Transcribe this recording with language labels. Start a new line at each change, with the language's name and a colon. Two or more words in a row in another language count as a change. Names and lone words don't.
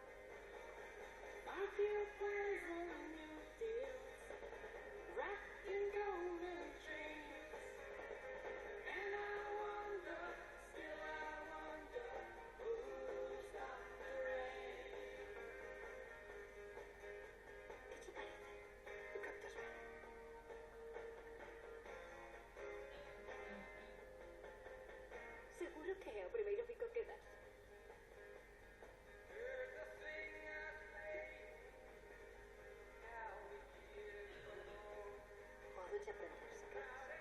English: Of your plans and new deals, wrapped in golden chains. And I wonder, still I wonder, who'll stop the rain.
Spanish: ¿Qué te parece?
Galician: Cantas ben. Seguro que é o primeiro pico que das. Podes aprender, se queres.